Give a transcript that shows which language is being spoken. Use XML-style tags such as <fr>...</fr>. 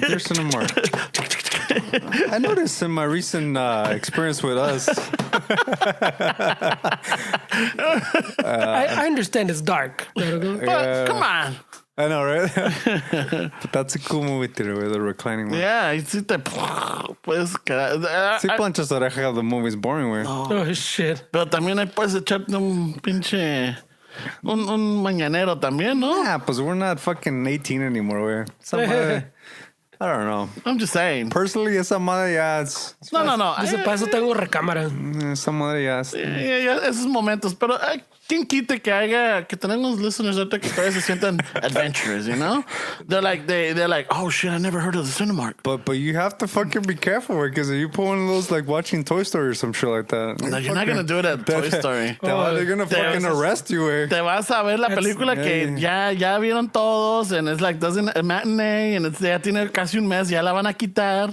<en>Yeah, dear Cinemark. I noticed in my recent experience with us. I understand it's dark. But come on. I know, right? But that's a cool movie theater with the reclining one. Yeah,</en> <es>y sí te puedes quedar. Sí, planchas oreja,</es> <en>the movie's boring,</en> <es>güey.</es> <en>Oh, shit.</en> <es>Pero también ahí puedes echarte un pinche. Un mañanero también, ¿no?</es> <en>Yeah, pues we're not fucking 18 anymore, güey.</en> <es>Esa madre,</es> <en>I don't know. I'm just saying. Personally,</en> <es>esa madre ya es... No. Dice, para eso tengo recámara. Esa madre ya es... Ya, esos momentos. Pero ¿quién quite que tenemos</es> <en>listeners out there</en> <es>que todavía se sientan adventurous,</es> <en>you know? They're like, oh shit, I never heard of the Cinemark. But you have to fucking be careful, because if you put one of those like watching Toy Story or some shit like that. No, you're not going to do it at Toy Story. They're going to fucking arrest you, güey.</en> <es>Te vas a ver la película que ya vieron todos,</es> <en>and it's like doesn't a matinee,</en> <es>and ya tiene casi un mes, ya la van a quitar.</es>